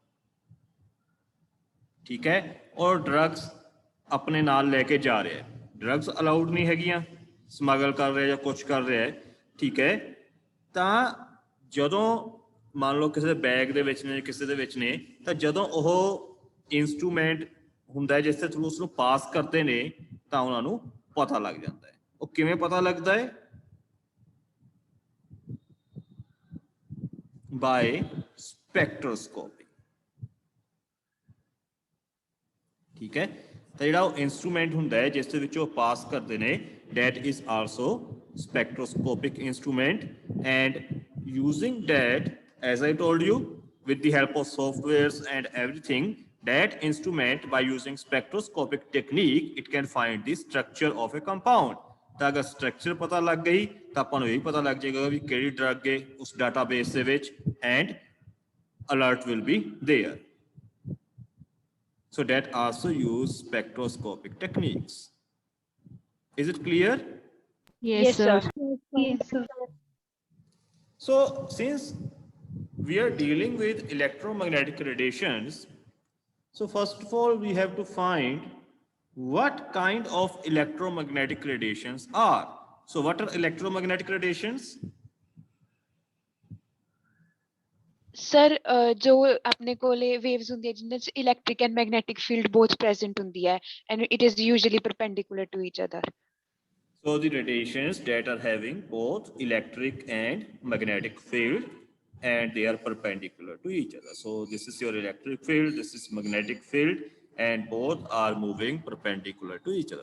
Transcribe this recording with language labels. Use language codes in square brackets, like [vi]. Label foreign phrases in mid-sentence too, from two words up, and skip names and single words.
[pa] ਠੀਕ ਹੈ, ਔਰ ਡਰੱਗਸ ਆਪਣੇ ਨਾਲ ਲੈ ਕੇ ਜਾ ਰਿਹਾ ਹੈ, [en] drugs allowed [pa] ਨਹੀਂ ਹੈਗੀਆਂ, ਸਮਗਲ ਕਰ ਰਿਹਾ ਜਾਂ ਕੁਛ ਕਰ ਰਿਹਾ ਹੈ, ਠੀਕ ਹੈ, ਤਾਂ ਜਦੋਂ ਮੰਨ ਲਓ ਕਿਸੇ ਦੇ ਬੈਗ ਦੇ ਵਿੱਚ ਨੇ, ਕਿਸੇ ਦੇ ਵਿੱਚ ਨੇ, ਤਾਂ ਜਦੋਂ ਉਹ ਇੰਸਟਰੂਮੈਂਟ ਹੁੰਦਾ ਹੈ ਜਿਸ ਦੇ ਥਰੂ ਉਸਨੂੰ ਪਾਸ ਕਰਦੇ ਨੇ, ਤਾਂ ਉਹਨਾਂ ਨੂੰ ਪਤਾ ਲੱਗ ਜਾਂਦਾ ਹੈ। ਉਹ ਕਿਵੇਂ ਪਤਾ ਲੱਗਦਾ ਹੈ? [en] by spectroscopy, [pa] ਠੀਕ ਹੈ, ਤਾਂ ਜਿਹੜਾ ਉਹ ਇੰਸਟਰੂਮੈਂਟ ਹੁੰਦਾ ਹੈ ਜਿਸ ਦੇ ਵਿੱਚ ਉਹ ਪਾਸ ਕਰਦੇ ਨੇ, [en] that is also spectroscopic instrument, and using that, as I told you, with the help of softwares and everything, that instrument, by using spectroscopic technique, it can find the structure of a compound. [pa] ਤਾਂ ਅਗਰ ਸਟਰਕਚਰ ਪਤਾ ਲੱਗ ਗਈ ਤਾਂ ਆਪਾਂ ਨੂੰ ਇਹ ਪਤਾ ਲੱਗ ਜਾਏਗਾ ਵੀ ਕਿਹੜੀ ਡਰੱਗ ਹੈ ਉਸ ਡਾਟਾਬੇਸ ਦੇ ਵਿੱਚ, [en] and alert will be there. So that also use spectroscopic techniques. Is it clear? Yes, sir. Yes, sir. So since we are dealing with electromagnetic radiations, so first of all we have to find what kind of electromagnetic radiations are. So what are electromagnetic radiations? [pa] ਸਰ ਜੋ ਆਪਣੇ ਕੋਲੇ [en] waves [pa] ਹੁੰਦੀ ਹੈ ਜਿਨ੍ਹਾਂ 'ਚ [en] electric and magnetic field both present [pa] ਹੁੰਦੀ ਹੈ [en] and it is usually perpendicular to each other. So the radiations that are having both electric and magnetic field and they are perpendicular to each other. So this is your electric field, this is magnetic field, and both are moving perpendicular to each other.